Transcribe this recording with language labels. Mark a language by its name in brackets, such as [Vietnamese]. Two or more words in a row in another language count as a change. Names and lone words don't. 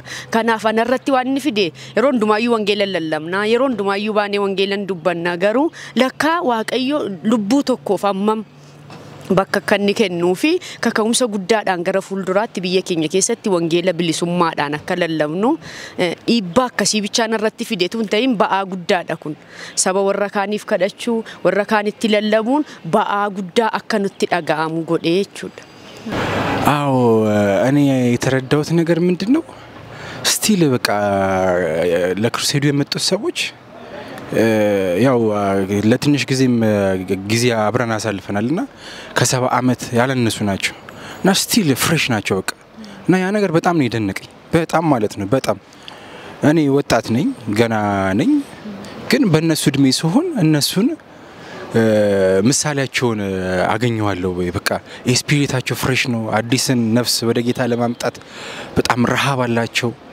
[Oromo] Kanaaf anarratti waan inni fide yeroo hundumaayyuu wangeela lallabna yeroo hundumaayyuu baanee wangeelan dubbanna garuu lakkaa Waaqayyo lubbuu tokkoof ammam bakka kanni kennuufi kaka'umsa guddaadhaan gara fuulduraatti biyya keenya keessatti wangeela bilisummaadhaan akka lallabnu dhiibbaa akkasii bichaan irratti fideetu hin ta'in ba'aa guddaadha kun saba warra kaaniif kadhachuu warra kaanitti lallabuun ba'aa guddaa akka nutti dhaga'amu godhee jechuudha. [Amharic] አዎ እኔ የተረዳሁት ነገር ምንድነው ስቲል በቃ ለክሩሴዱ የመጡት ሰዎች ያው ለትንሽ ጊዜ አብረን አሳልፈናልና ከ70 አመት ያለነሱ ናቸው እና [English] still fresh [Amharic] ናቸው በቃ እና ያ ነገር በጣም ነው የደነቀኝ በጣም ማለት ነው በጣም እኔ ወጣት ነኝ ገና ነኝ ግን በእነሱ እድሜ ሲሆን እነሱን ምሳሌያቸውን አገኘዋለሁ በቃ ስፒሪታቸው ፍሬሽ ነው አዲስን ነፍስ ወደ ጌታ ለማምጣት በጣም ረሃብ አላቸው